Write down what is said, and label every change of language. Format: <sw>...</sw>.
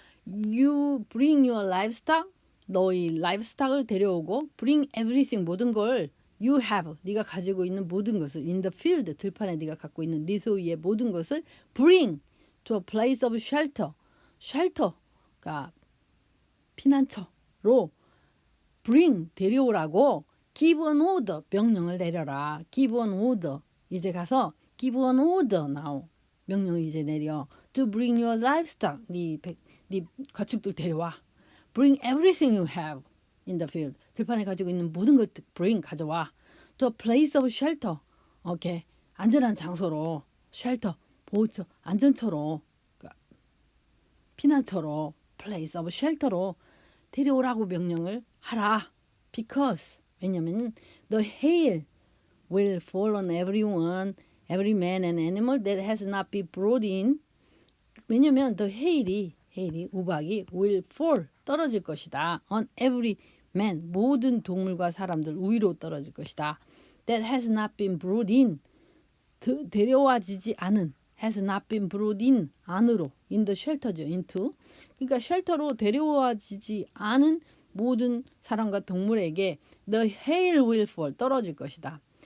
<en>you bring your livestock,</en> <ko>너희 livestock을 데려오고</ko> <en>bring everything,</en> <ko>모든 걸 you have, 네가 가지고 있는 모든 것을</ko> <en>in the field,</en> <ko>들판에 네가 갖고 있는 네 소유의 모든 것을</ko> <en>bring to a place of shelter,</en> <ko>shelter가 피난처로 bring, 데려오라고</ko> <en>give an order,</en> <ko>명령을 내려라.</ko> <en>give an order,</en> <ko>이제 가서</ko> <en>give an order now,</en> <ko>명령을 이제 내려.</ko> <en>to bring your livestock,</en> <ko>네 가축들 데려와.</ko> <en>bring everything you have in the field,</en> <ko>들판에 가지고 있는 모든 걸</ko> <en>bring, 가져와. to a place of shelter,</en> <ko>오케이, 안전한 장소로, shelter, 보호처, 안전처로, 피난처로,</ko> <en>place of shelter</en> <ko>로 데려오라고 명령을 하라.</ko> <en>because, 왜냐면 the hail will fall on everyone, every man and animal that has not been brought in.</en> <ko>왜냐면 the hail이 우박이</ko> <en>will fall,</en> <ko>떨어질 것이다.</ko> <en>on every man,</en> <ko>모든 동물과 사람들 위로 떨어질 것이다.</ko> <en>that has not been brought in,</en> <ko>데려와지지 않은,</ko> <en>has not been brought in, 안으로, in the shelter죠, into.</en> <ko>그러니까 쉘터로 데려와지지 않은 모든 사람과 동물에게</ko> <en>the hail will fall,</en> <ko>떨어질 것이다.</ko>